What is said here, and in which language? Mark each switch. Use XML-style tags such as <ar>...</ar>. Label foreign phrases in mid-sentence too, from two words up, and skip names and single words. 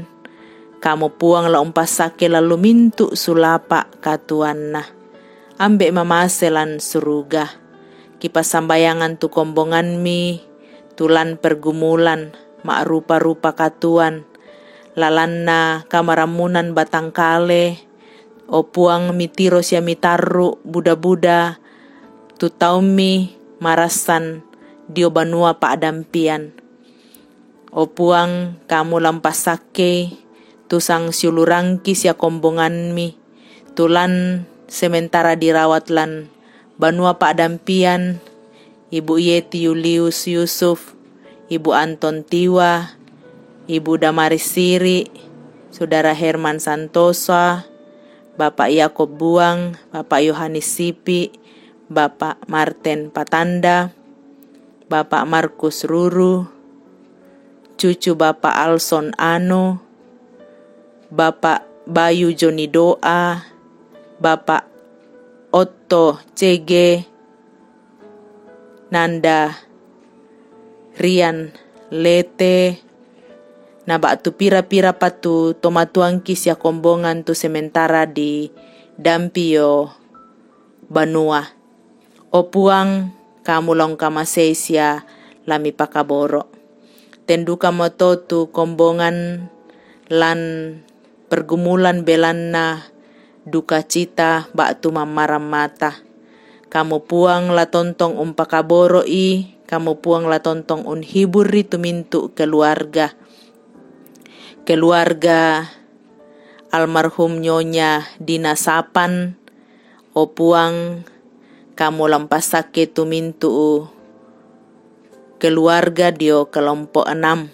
<sda>Kamu puang la umpasake lalu mintu sulapa katuanna. Ambek mamaselan suruga. Kipas sambayangan tu kombongan mi. Tulan pergumulan. Mak rupa-rupa katuan. Lalanna kamaramunan batangkale. O puang mitiro sia mitaru buda-buda. Tu taumi marasan dio banua pa adampian. O puang kamu lampasake. Tusang siulurangki sia kombongan mi. Tulan</sda> <id>sementara dirawat</id> <sda>lan banua pak dampian. Ibu Yeti Yulius Yusuf, Ibu Anton Tiwa, Ibu Damaris Siri, Saudara Herman Santosa, Bapak Yakob Buang, Bapak Yohanes Sipi, Bapak Martin Patanda, Bapak Markus Ruru, cucu Bapak Alson Ano, Bapak Bayu Joni Doa, Bapak Otto CG, Nanda Rian Lete, nabak tu pira-pira patu tomatuang kisya kombongan tu sementara di Dampio Banua. O puang kamu long kamasesia lami pakaboro. Tenduka moto tu kombongan lan pergumulan belanna</sda> <id>duka cita</id> <sda>bak tu mamaram mata. Kamu puang la tontong umpakaboro i kamu puang la tontong unhiburi tumintu</sda> <id>keluarga almarhum</id> <sda>Nyonya Dina Sapan, o puang kamu lampasake tumintu keluarga dio kelompok 6.</sda>